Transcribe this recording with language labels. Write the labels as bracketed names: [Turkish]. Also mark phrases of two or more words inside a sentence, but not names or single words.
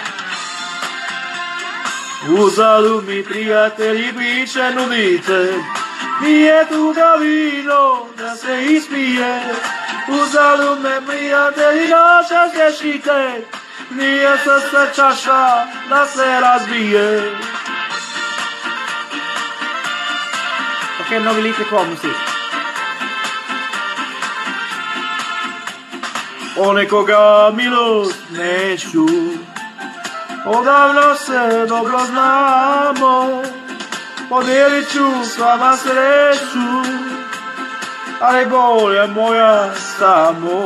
[Bosnian] Uzalud mi prijatelji priče nudite, nije tuga vino da se ispije. Uzalud me prijatelji noća zlješite, nije srce čaša da se razbije. [Swedish] Okej, nu har vi lite kvar musik. [Bosnian] O nekoga milost neću, odavno se dobro znamo, podijelit ću s vama sreću, ali bol je moja samo.